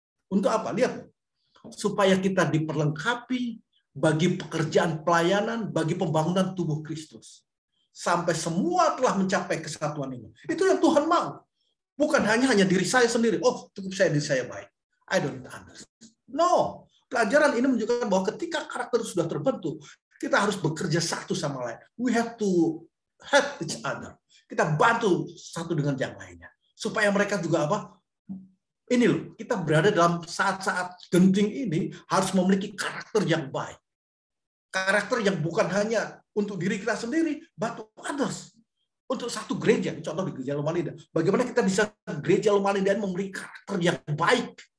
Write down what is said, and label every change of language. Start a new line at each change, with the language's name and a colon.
Indonesian: Untuk apa? Lihat. Supaya kita diperlengkapi bagi pekerjaan pelayanan, bagi pembangunan tubuh Kristus. Sampai semua telah mencapai kesatuan ini. Itu yang Tuhan mau. Bukan hanya diri saya sendiri. Oh, cukup diri saya baik.
English: I don't need others. No.
Indonesian: Pelajaran ini menunjukkan bahwa ketika karakter sudah terbentuk, kita harus bekerja satu sama lain.
English: We have to help each other.
Indonesian: Kita bantu satu dengan yang lainnya. Supaya mereka juga ini loh, kita berada dalam saat-saat genting ini harus memiliki karakter yang baik. Karakter yang bukan hanya untuk diri kita sendiri,
English: but to others.
Indonesian: Untuk satu gereja, contoh di Gereja Loma Linda. Bagaimana kita bisa Gereja Loma Linda memiliki karakter yang baik.